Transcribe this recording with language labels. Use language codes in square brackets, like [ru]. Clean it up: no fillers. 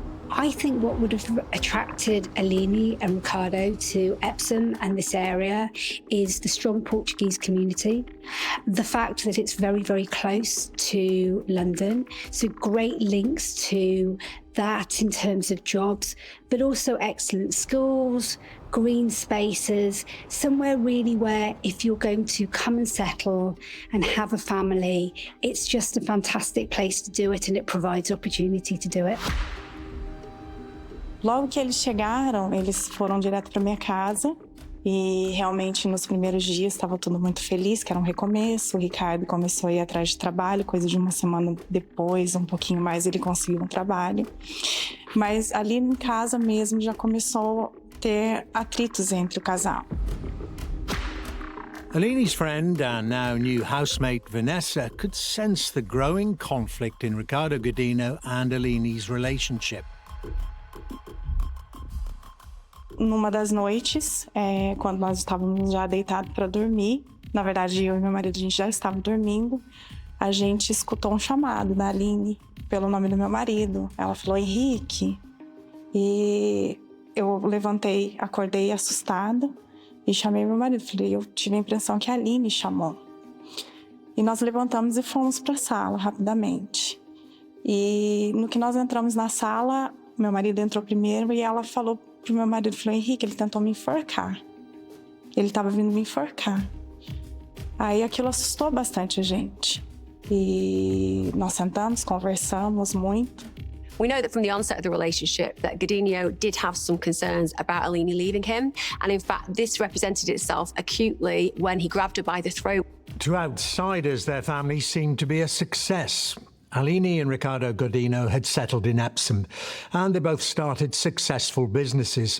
[en] I think what would have attracted Aline and Ricardo to Epsom and this area is the strong Portuguese community, the fact that it's very, very close to London, so great links to that in terms of jobs, but also excellent schools, green spaces, somewhere really where if you're going to come and settle and have a family, it's just a fantastic place to do it and it provides opportunity to do it. [pt] Logo que eles chegaram, eles foram direto para minha casa e realmente nos primeiros dias estava tudo muito feliz, que era um recomeço. O Ricardo começou a ir atrás de trabalho, coisa de uma semana depois, um pouquinho mais, ele conseguiu um trabalho. Mas ali em casa mesmo já começou a ter atritos entre o casal. [en] Aline's friend and now new housemate Vanessa could sense the growing conflict in Ricardo Godinho and Aline's relationship. [pt] Numa das noites, quando nós estávamos já deitados para dormir, na verdade eu e meu marido a gente já estava dormindo, a gente escutou um chamado da Aline pelo nome do meu marido. Ela falou, Henrique. E eu levantei, acordei assustada e chamei meu marido. Falei, eu tive a impressão que a Aline chamou. E nós levantamos e fomos para a sala rapidamente. E no que nós entramos na sala, meu marido entrou primeiro e ela falou pro meu marido, falou, Henrique, ele tentou me enforcar. Ele estava vindo me enforcar. Aí aquilo assustou bastante a gente. E nós sentamos, conversamos muito. [en] We know that from the onset of the relationship that Godinho did have some concerns about Aline leaving him. And in fact, this represented itself acutely when he grabbed her by the throat. To outsiders, their family seemed to be a success. Aline and Ricardo Godinho had settled in Epsom, and they both started successful businesses.